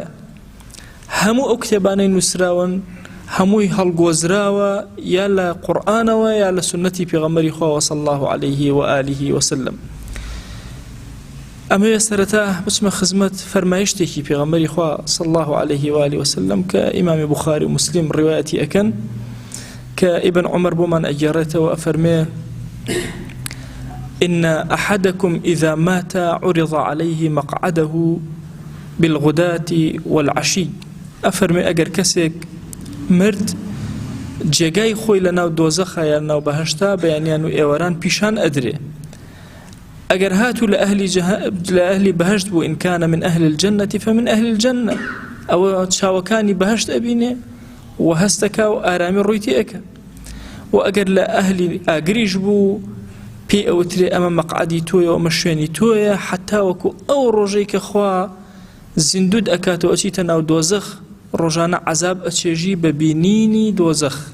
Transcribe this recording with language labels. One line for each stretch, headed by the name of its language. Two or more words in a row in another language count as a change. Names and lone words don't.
Central Kurdish: هەموو ئەو کتێبانەی نووسراون هەمووی هەڵگۆزراوە یا لە قورئانەوە یا لە سنەتی پێغەمبەری خوا
Arabic: صلی الله عليه و آله وسلم.
Central Kurdish: ئەمەوێ سەرەتا بچمە خزمەت فەرمایشتێکی پێغەمبەری خوا
Arabic: صلی الله عليه و آله وسلم
Central Kurdish: کە ئیمامی بوخاری و مسلم ڕیوایەتی ئەکەن، کە ئیبن عومەر بۆمان ئەگێڕێتەوە، ئەفەرمێ:
Arabic: إن أحدكم إذا مات عرض عليه مقعده بالغداة والعشي.
Central Kurdish: ئەفەرمێ ئەگەر کەسێک مرد، جێگای خۆی لە ناو دۆزەخە یا ناو بەهەشتا بەیانیان و ئێوەران پیشان ئەدرێ. ئەگەر هاتوو لە ئەهلی بەهەشت بوو،
Arabic: إن كان من أهل الجنة فمن أهل الجنة،
Central Kurdish: ئەوە چاوەکانی بەهەشت ئەبینێ و هەستەکە و ئارامی ڕوویتی ئەکە. و ئەگەر لە ئەهلی ئاگریش بوو، پێی ئەوترێ ئەمە مەقعدی تۆیە، ئەمە شوێنی تۆیە، حتا وەکو ئەو ڕۆژەی کە خوا زیندود ئەکاتەوە ئەچیتە ناو دۆزەخ، ڕۆژانە عەذاب ئەچێژی بە بینینی دۆزەخ.